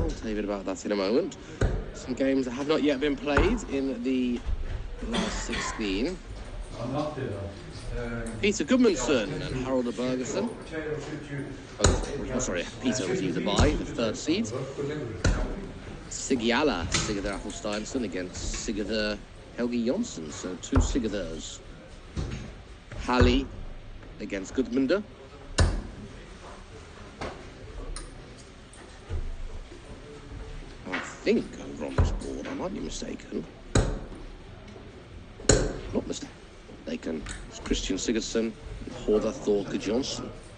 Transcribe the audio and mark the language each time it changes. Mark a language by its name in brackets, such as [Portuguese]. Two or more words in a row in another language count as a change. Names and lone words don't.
[English] I'll tell you a bit about that in a moment. Some games that have not yet been played in the last 16. Peter Gudmundsson and Harald Bergersen. Oh, sorry, Peter was either by the 3rd seed. Sigurður Athelssteinsson against Sigurður Helgi Jonsson, so 2 Sigurðurs. Halli against Gudmundur. I think over on this board, I might be mistaken. Not mistaken. It's Christian Sigurdsson and Horda Thorke Johnson.